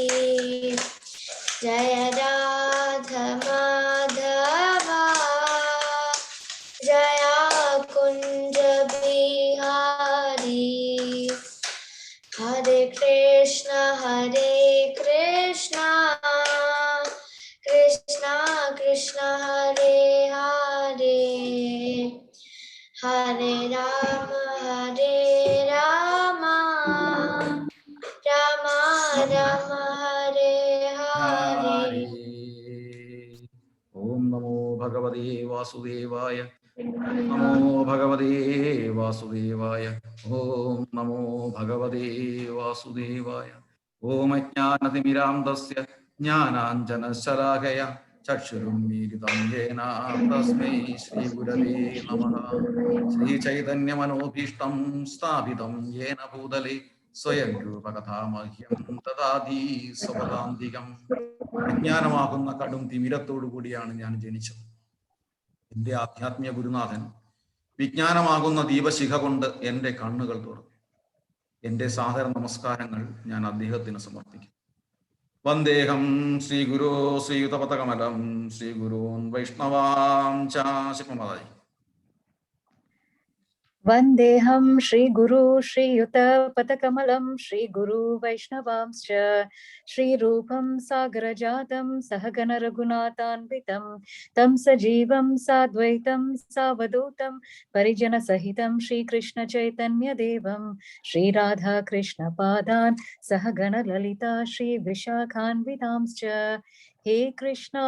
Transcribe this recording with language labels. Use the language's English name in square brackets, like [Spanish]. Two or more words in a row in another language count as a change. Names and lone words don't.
[Sanskrit] जय राधा माधवा जय कुंज बिहारी हरे कृष्ण कृष्ण कृष्ण हरे हरे हरे राम राम राम हरे हरे। ओम नमो भगवते वासुदेवाय नमो भगवते वासुदेवाय ओम नमो भगवते वासुदेवाय ओम अज्ञानतिमिरान्धस्य ज्ञानाञ्जनशलाकया चक्षुरुन्मीलितं येन तस्मै श्रीगुरवे नमः। श्रीचैतन्यमनोभीष्टं स्थापितं येन भूतले സ്വയം രൂപകഥാമഹ്യം ദദാതി സ്വപദാന്തികം. [Malayalam] അജ്ഞാനമാകുന്ന കടും തിമിരത്തോടു കൂടിയാണ് ഞാൻ ജനിച്ചത്. എൻ്റെ ആധ്യാത്മിക ഗുരുനാഥൻ വിജ്ഞാനമാകുന്ന ദീപശിഖ കൊണ്ട് എൻ്റെ കണ്ണുകൾ തുറന്നു. എൻ്റെ സാദര നമസ്കാരങ്ങൾ ഞാൻ അദ്ദേഹത്തിന് സമർപ്പിക്കും. [Sanskrit] വന്ദേഹം ശ്രീ ഗുരോ ശ്രീയുതപഥകമലം ശ്രീ ഗുരൂൻ വൈഷ്ണവാം ചാശിപമതായി. वन्देऽहं श्रीगुरु श्रीयुतपथकमलं श्रीगुरु वैष्णवांश्च श्रीरूपं सागरजातं सहगण रघुनाथान्वितं तं सजीवं साद्वैतं सावधूतं परिजनसहितं श्रीकृष्णचैतन्यदेवं श्रीराधाकृष्णपादान् सहगण ललिता श्रीविशाखान्वितांश्च हे कृष्णा